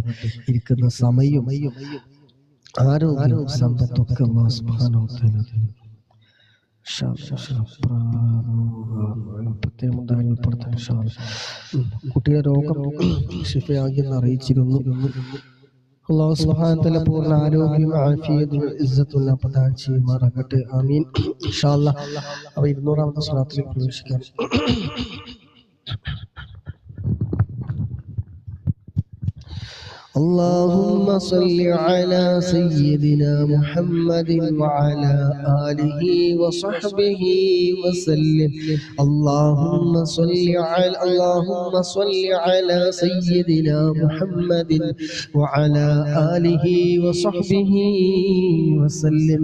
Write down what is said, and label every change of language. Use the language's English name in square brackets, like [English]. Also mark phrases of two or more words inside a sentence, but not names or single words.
[Malayalam] ഇരിക്കുന്ന സമയം, ആരോഗ്യം, സമ്പത്തൊക്കെ [Arabic] الله سبحانه وتعالى [Malayalam] കുട്ടിയുടെ രോഗം ശിഫയാകിയെന്ന് അറിയിച്ചിരുന്നു. [Arabic] الله سبحانه وتعالى [Malayalam] പൂർണ്ണ ആരോഗ്യം, ആഫിയത്തും ഇസ്സത്തും പ്രദാനം ചെയ്യുമാറാകട്ടെ. [Arabic] آمين. إن شاء الله. [Malayalam] അപ്പോൾ 200ാമത്തെ സ്വലാത്തിലേക്ക് പ്രവേശിക്കാം. [Arabic] اللهم صل على سيدنا محمد وعلى آله وصحبه وسلم. اللهم صل على سيدنا محمد وعلى آله وصحبه وسلم.